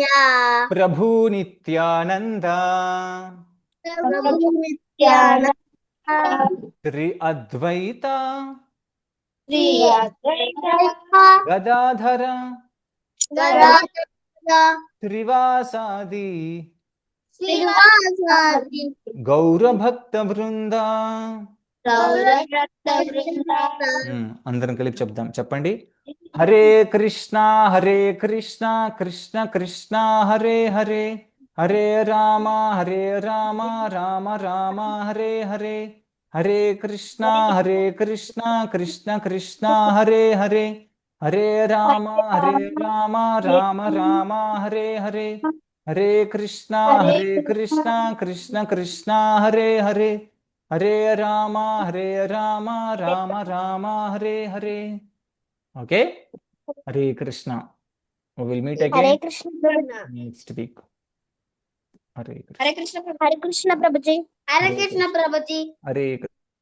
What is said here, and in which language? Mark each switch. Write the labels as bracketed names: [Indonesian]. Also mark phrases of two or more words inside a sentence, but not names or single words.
[Sanskrit] ప్రభు నిత్యానంద శ్రీ అద్వైత గదాధర శ్రీవాసాది గౌరభక్త బృంద. [Telugu] అందరం కలిపి చెప్దాం. [Sanskrit] చెప్పండి, హరే కృష్ణ కృష్ణ కృష్ణ హరే హరే, హరే రామ రామ రామ హరే హరే, హరే కృష్ణ కృష్ణ కృష్ణ హరే హరే, హరే రామ రామ రామ హరే హరే, హరే కృష్ణ కృష్ణ కృష్ణ హరే హరే, హరే రామ రామ హరే హరే. [Telugu] ఓకే, హరే కృష్ణ. [English] We will meet again next week. [Telugu] హరే కృష్ణ. హరే కృష్ణ ప్రభుజీ. హరే కృష్ణ ప్రభుజీ. హరే కృష్ణ.